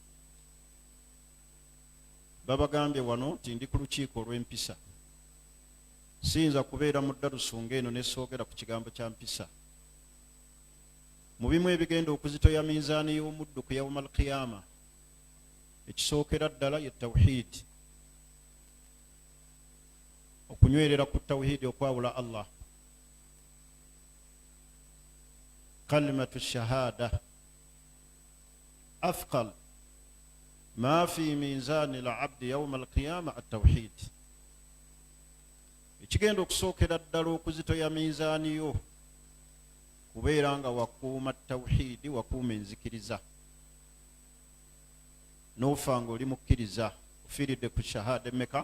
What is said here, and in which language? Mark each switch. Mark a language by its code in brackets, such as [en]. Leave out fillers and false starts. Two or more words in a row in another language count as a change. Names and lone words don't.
[lg] Babagambye wano nti ndi ku lukiiko olw'empisa, siyinza kubeera mu ddalusu ng'eno nesoogera ku kigambo kya mpisa. Mu bimu ebigenda okuzitoya minzaani y'omuddu ku [ar] يوم القيامة, [lg] ekisookera ddala ye tawhiidi, okunywerera ku tawhiidi okwawula Allah. [ar] كلمة الشهادة أفضل ما في ميزان العبد يوم القيامة التوحيد. [lg] Ekigenda okusookera ddala okuzitoya mizaani yo kubeera nga wakuuma tawhidi, wakuuma enzikiriza, n'ofa nga oli mukkiriza, ofiiridde ku shahada emmeka?